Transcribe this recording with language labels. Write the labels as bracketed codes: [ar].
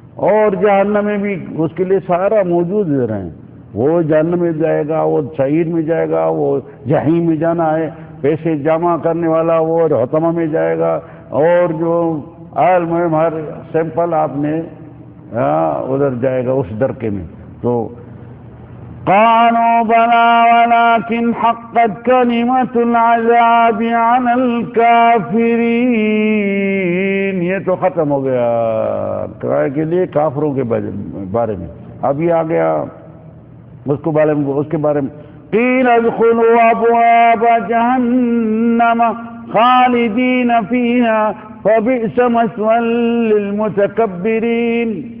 [ur] اور جہنم میں بھی اس کے لیے سارا موجود ادھر ہیں. وہ جہنم میں جائے گا، وہ سعیر میں جائے گا، وہ جحیم میں جانا ہے، پیسے جمع کرنے والا وہ حطمہ میں جائے گا، اور جو عالم ہر سیمپل آپ نے ادھر جائے گا اس درکے میں. [ar] تو قالوا بلى ولكن حقت كلمة العذاب على الكافرين. [ur] یہ تو ختم ہو گیا کرائے کے لیے کافروں کے بارے میں. ابھی آ گیا اس کے بارے میں [ar] قیل ادخلوا ابواب جہنم خالدین فیہا فبئس مثوى للمتکبرین.